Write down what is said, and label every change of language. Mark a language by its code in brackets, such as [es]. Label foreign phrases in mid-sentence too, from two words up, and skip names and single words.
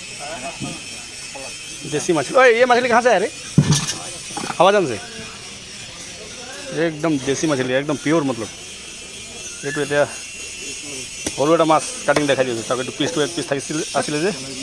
[hi] देसी मछली ओए ये मछली कहाँ से है रे हवाजान से एकदम देसी मछली एकदम प्योर मतलब [as] এইটো এতিয়া সৰু এটা মাছ কাটিং দেখাই দিছোঁ তাক এইটো পিচটো এক পিচ থাকিছিল আছিলে যে